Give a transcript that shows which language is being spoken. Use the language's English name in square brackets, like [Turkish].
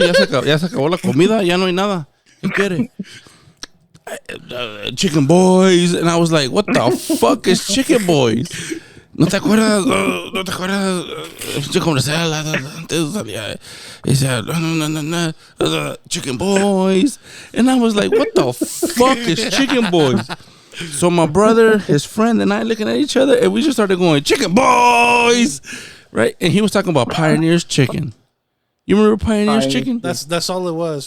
[Spanish] Ya se acabó la comida, ya no hay nada. ¿Qué quiere? [English] Chicken boys. And I was like, what the fuck is chicken boys? [Spanish] ¿No te acuerdas? ¿No te acuerdas? Yo comercial antes salía. [English] He said, no, chicken boys. And I was like, what the fuck is chicken boys? So my brother, his friend, and I looking at each other, and we just started going, chicken boys! Right? And he was talking about Pioneer's chicken. You remember Pioneer's chicken? That's all it was.